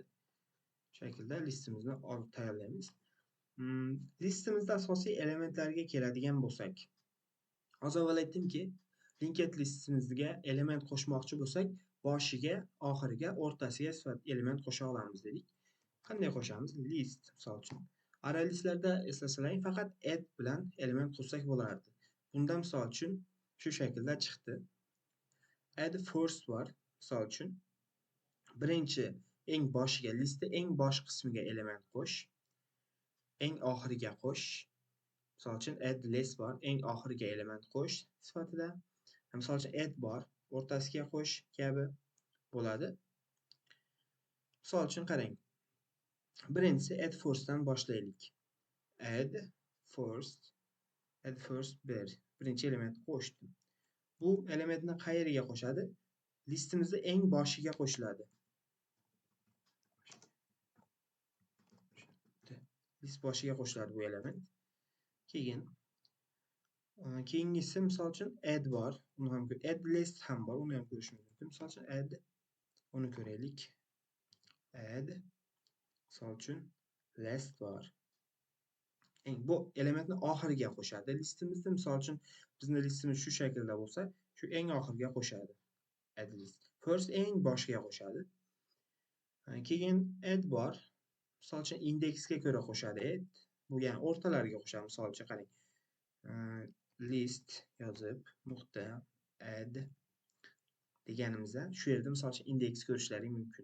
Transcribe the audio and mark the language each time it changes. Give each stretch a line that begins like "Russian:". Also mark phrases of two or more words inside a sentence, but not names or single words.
Uzbek: Shu shaklda listimizni olib tayyorlaymiz. Listimizda asosiy elementlarga keladigan bo'lsak, az avval aytdimki,
English: linked listimizga
Uzbek: element qo'shmoqchi bo'lsak, boshiga, oxiriga, o'rtasiga sifat element qo'sha olamiz dedik. Qanday qo'shamiz? List misol uchun. Array listlarda eslasalaring faqat add bilan element qo'shsak bo'lardi. Bunda misol uchun shu shaklda chiqdi.
English: Add first
Uzbek: bor. Misol uchun birinchi eng boshiga, listda eng bosh qismiga element qo'sh. Eng oxiriga qo'sh. Misol uchun
English: add less
Uzbek: bor, eng oxiriga element qo'sh sifatida. Misol uchun add bor, o'rtasiga qo'sh kabi bo'ladi. Misol uchun qarang. Birinchisi
English: add first'dan
Uzbek: boshlaylik.
English: Add first
Uzbek: bir. Birinchi element qo'shdim. Bu elementni qayeriga qo'shadi? Listimizda eng boshiga qo'shiladi. List boshiga qo'shiladi bu element. Keyingisi misol uchun add bor, uni ham
English: add list
Uzbek: ham bor, uni ham ko'rishimiz mumkin. Misol uchun add uni ko'raylik. Add misol uchun list bor. Bu elementni oxiriga qo'shadi listimizda. Misol uchun bizning listimiz shu shaklda bo'lsa, shu eng oxiriga qo'shadi.
English: Add list.
Uzbek: First eng boshiga qo'shadi. Keyin add bor. Misol uchun indeksga ko'ra qo'shadi add. Bu ya'ni o'rtalariga qo'shadi. Misol uchun qarang. List yozib, nuqta add deganimizda shu yerda misol uchun indeks ko'rishlaring mumkin.